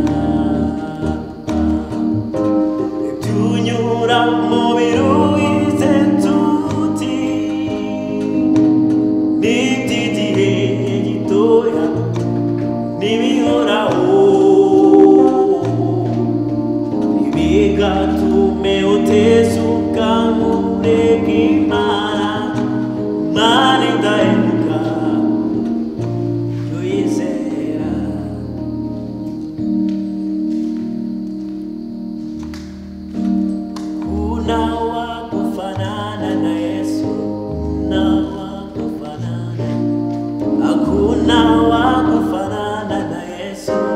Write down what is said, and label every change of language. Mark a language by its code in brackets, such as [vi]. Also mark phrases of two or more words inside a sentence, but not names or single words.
[rw] ibyo unyuramo biruhize nshuti n'iby'igihe gitoya ntibihoraho ntibigatume utezuka ureka Imana idahemuka jya uyizera [sw] kuna wakufanana na Yesu na wakufanana hakuna wakufanana na Yesu